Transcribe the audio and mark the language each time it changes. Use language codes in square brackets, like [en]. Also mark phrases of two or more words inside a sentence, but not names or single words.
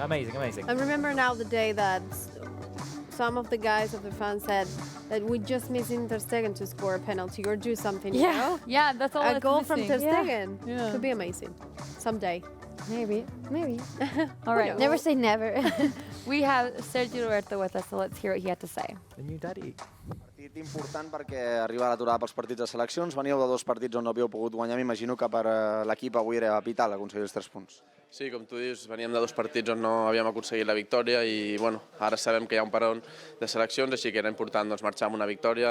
[en] I remember now the day that some of the guys of the fans said that we just missing Ter Stegen to score a penalty or do something. Yeah. You know? Yeah, that's all A that's goal from missing. Ter Stegen Yeah. could be amazing someday. Maybe. All right. Never say never. We have Sergio Roberto with us, so let's hear what he had to say. The new daddy. [ca] Partit important perquè arriba l'aturada pels partits de seleccions. Veníeu de 2 partits on no havíeu pogut guanyar. M'imagino que per l'equip avui era vital aconseguir els 3 punts. Sí, com tu dius, veníem de 2 partits on no havíem aconseguit la victòria i bueno, ara sabem que hi ha un parón de seleccions, així que era important doncs, marxar amb una victòria.